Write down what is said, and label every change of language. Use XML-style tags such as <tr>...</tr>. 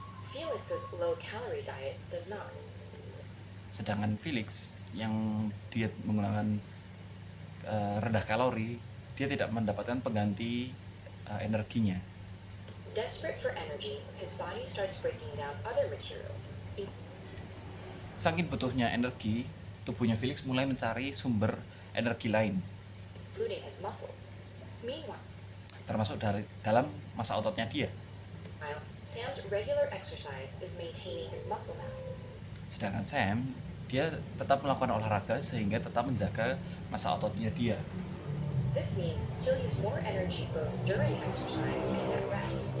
<en>Felix's low-calorie diet does not.</en> <id>Sedangkan Felix yang diet menggunakan rendah kalori, dia tidak mendapatkan pengganti energinya.</id> <en>Desperate for energy, his body starts breaking down other materials,</en> <id>Saking butuhnya energi, tubuhnya Felix mulai mencari sumber energi lain,</id> <en>including his muscles. Meanwhile,</en> <id>termasuk dalam massa ototnya dia.</id> <en>Sam's regular exercise is maintaining his muscle mass.</en> <id>Sedangkan Sam, dia tetap melakukan olahraga sehingga tetap menjaga massa ototnya dia.</id> <en>This means he'll use more energy both during exercise and at rest.</en>